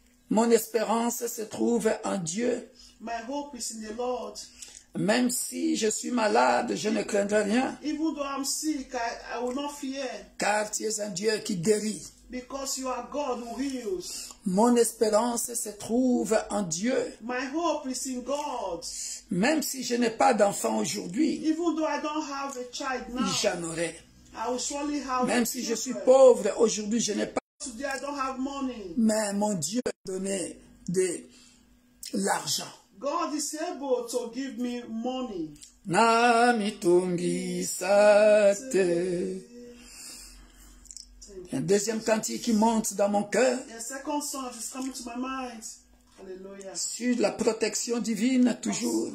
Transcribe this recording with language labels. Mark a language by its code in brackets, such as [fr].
[fr] Mon espérance se trouve en Dieu. [en] My hope is in the Lord. [fr] Même si je suis malade, je ne craindrai rien. [en] Even though I'm sick, I will not fear. [fr] Car tu es un Dieu qui guérit. [en] Because you are God who heals. [fr] Mon espérance se trouve en Dieu. [en] My hope is in God. [fr] Même si je n'ai pas d'enfant aujourd'hui, [en] Even though I don't have a child now, [fr] j'en aurai. [en] I will surely have [fr] Même [en] a [fr] si je suis [en] children. [fr] pauvre aujourd'hui, je n'ai pas. [en] Today I don't have money. [fr] Mais mon Dieu m'a donné de l'argent. [en] God is able to give me money. Namitungisate. [fr] Un deuxième cantique qui monte dans mon cœur [en] A second song is coming to my mind. Hallelujah. [fr] sur la protection divine toujours.